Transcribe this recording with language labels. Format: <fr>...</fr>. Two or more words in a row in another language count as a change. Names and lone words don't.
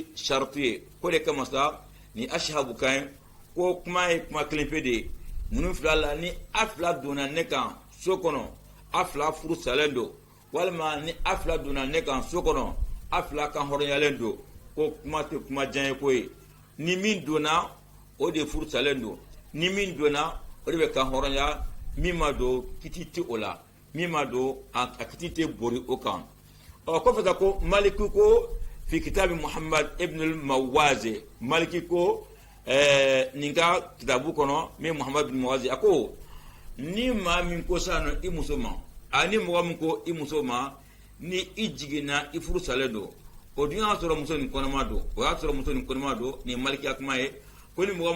<bm>saritu ye ko de kama sa ni ashabu kan ko kuma ye kuma kelen pe de ye ninnu fila la ni a fila donna ne kan so kɔnɔ a fila furu salen don walima ni a fila donna ne kan so kɔnɔ a fila kan hɔrɔnyalen don ko kuma tɛ kuma jan ye ko ye ni min donna o de furu salen don ni min donna o de bɛ kan hɔrɔnya min ma don kiti tɛ o la min ma don a kiti tɛ bori o kan kɔfɛ ta ko maliki ko</bm> <ar>في كتاب</ar> <bm>muhammad ibn al-mawazi maliki ko nin ka kitabu kɔnɔ min muhammad ibn mawazi a ko ni maa min ko sa nɔ i muso ma ani mɔgɔ min ko i muso ma ni i jiginna i furu salen don o dun y'a sɔrɔ muso nin kɔnɔma don o y'a sɔrɔ muso nin kɔnɔma don nin malikiya kuma ye ko ni mɔgɔ min</bm>